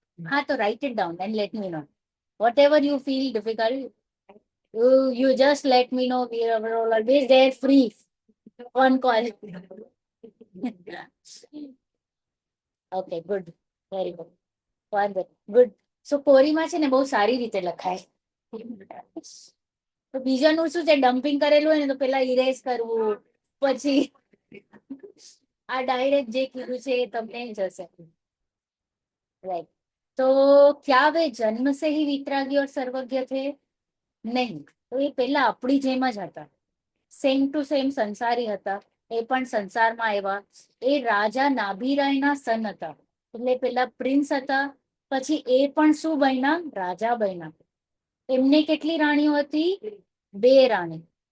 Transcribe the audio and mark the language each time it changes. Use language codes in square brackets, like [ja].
[en] હા, તો write it down and let me know. Whatever you feel difficult, you just let me know. We are always there free on call. Okay, good, very good, વાંધો good. [gu] સો કોરીમાં છે ને બહુ સારી રીતે લખાય. તો બીજાનું શું છે, ડમ્પિંગ કરેલું હોય ને તો પેલા ઇરેઝ કરવું, પછી આ ડાયરેક્ટ જે કીધું છે એ તમને જશે. [en] Right. [hi] तो क्या वे जन्म से ही वितरागी और सर्वज्ञ थे? नहीं. [gu] तो એ પેલા આપણી જેમ જ હતા, [en] same to same [gu] સંસારી હતા. એ પણ સંસારમાં આવ્યા. એ રાજા નાભીરાયના સન હતા, એટલે પેલા પ્રિન્સ હતા. પછી એ પણ શું બન્યા? રાજા બન્યા. એમને કેટલી રાણીઓ હતી? 2 રાણી.